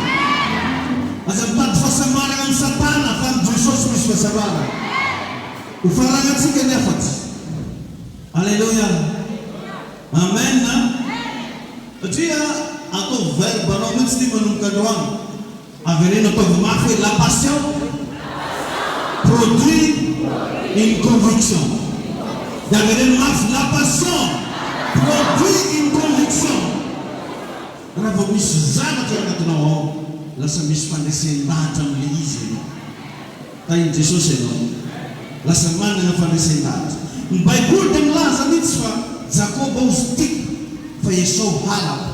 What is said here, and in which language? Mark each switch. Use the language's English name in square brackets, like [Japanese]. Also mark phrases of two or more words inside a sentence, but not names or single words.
[Malagasy] Aza mitady fahasamarana amin'ny Satana fa amin'ny Jesosy misy fahasamarana. Ho faranatsika ny afatsy. Alleluia. Amen. Satria atao verbe anao mihitsy ty manomboka androany. Avereno ataovy mafy hoe [French] la passion produit une conviction. [Malagasy] Avereno mafy [French] la passion produit une conviction. [Malagasy] Raha vao misy zavatra agnatinao ao, lasa misy fandresendahatra amin'ilay izy ianao. Tahin'i Jesosy ianao, lasa manana fandresendahatra. Ny Baiboly dia milaza mihitsy fa Jakoba ozy tiako fa Esau halako.